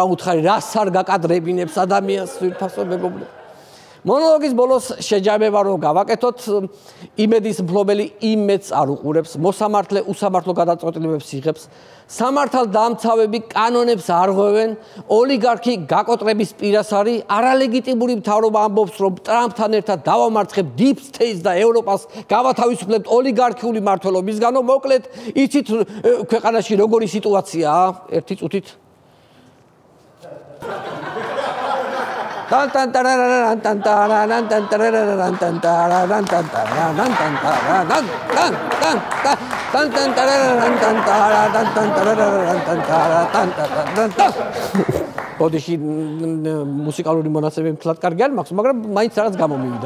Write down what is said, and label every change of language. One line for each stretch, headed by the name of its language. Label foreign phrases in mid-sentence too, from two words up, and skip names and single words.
Georgian: უთხარი რას არ გაკადრებინებს ადამიანს ვირფასო მეგობრებო მონოლოგის ბოლოს შეჯამება რომ გავაკეთოთ იმედის მფლობელი იმედს არ უყურებს მოსამართლე უსამართლო გადაწყვეტილებებს იღებს სამართალ დამცავები კანონებს არ ღვევენ ოლიგარქი გაკოტრების პირას არის არალეგიტიმური მთავრობა ამბობს რომ ტრამპთან ერთად დავამარცხებ
English: deep state
Georgian: და ევროპას გავათავისუფლებთ ოლიგარქიული მმართველობისგანო მოკლედ იცით ქვეყანაში როგორი სიტუაციაა ერთი წუთით Tan tan tararan tan tararan tan tararan tan tararan tan tararan tan tararan tan tan tan tararan tan tararan tan tararan tan tararan tan tan ოდიში მუსიკალური მონაცემები მთლად კარგი არ მაქვს, მაგრამ მაინც რაღაც გამომივიდა.